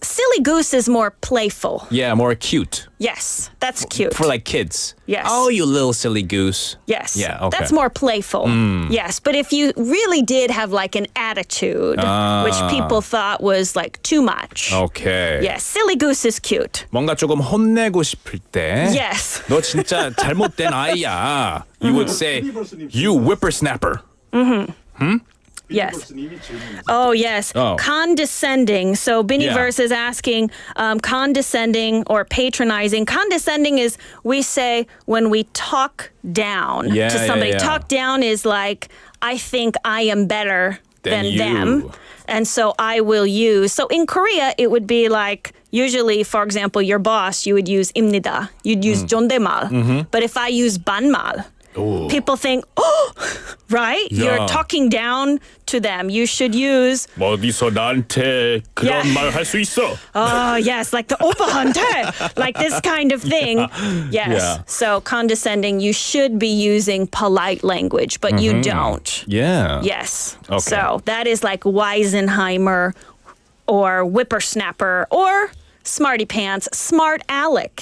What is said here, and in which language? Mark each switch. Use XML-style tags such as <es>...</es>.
<en>Silly goose is more playful. Yeah, more cute. Yes. That's cute. For like kids. Yes. Oh, you little silly goose. Yes. Yeah, okay. That's more playful. Yes. But if you really did have like an attitude, which people thought was like too much. Okay. Yes. Silly goose is cute.</en> <ko>뭔가 조금 혼내고 싶을 때.</ko> <en>Yes.</en> <ko>너 진짜 잘못된 아이야.</ko> <en>You would say, you whippersnapper. Yes. Oh, yes. Oh. Condescending. So Biniverse is asking, condescending or patronizing. Condescending is, we say when we talk down to somebody. Talk down is like, I think I am better than them. And so I will use. So in Korea, it would be like, usually, for example, your boss, you would use 입니다. You'd use 존댓말. But if I use 반말, people think, oh, right? You're talking down to them. You should use.</en> <ko>어디서 나한테 그런 말 할 수 있어?</ko> <en>Oh, yes, like the 오빠한테, like this kind of thing. Yes. Yeah. So condescending, you should be using polite language, but you don't. Yeah. Yes. Okay. So that is like Weisenheimer or whippersnapper or smarty pants, smart aleck.</en>